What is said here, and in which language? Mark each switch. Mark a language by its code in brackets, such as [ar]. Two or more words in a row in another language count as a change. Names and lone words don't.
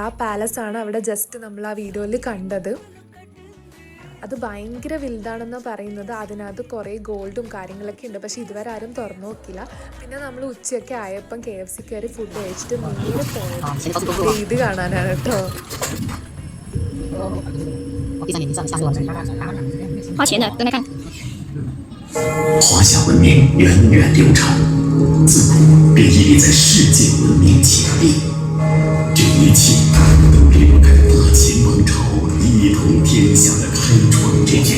[ml] ആ പാലസാണ് അവിടെ ജസ്റ്റ് നമ്മൾ ആ വീഡിയോയിൽ കണ്ടത്. അത് ഭയങ്കര വലുതാണെന്ന് പറയുന്നത്. അതിനകത്ത് കുറേ ഗോൾഡും കാര്യങ്ങളൊക്കെ ഉണ്ട്. പക്ഷേ ഇതുവരെ ആരും തുറന്നു നോക്കില്ല. പിന്നെ നമ്മൾ ഉച്ചയൊക്കെ ആയപ്പം KFC കയറി ഫുഡ് കഴിച്ചിട്ട് നേരെ പോയത് ഇത് കാണാനാണ് കേട്ടോ. [zh] 第3年，你知道你吓死我了。花钱的都没看。华夏文明源远流长，自古便屹立在世界文明前列。这一切都离不开大秦王朝一统天下的开创之举。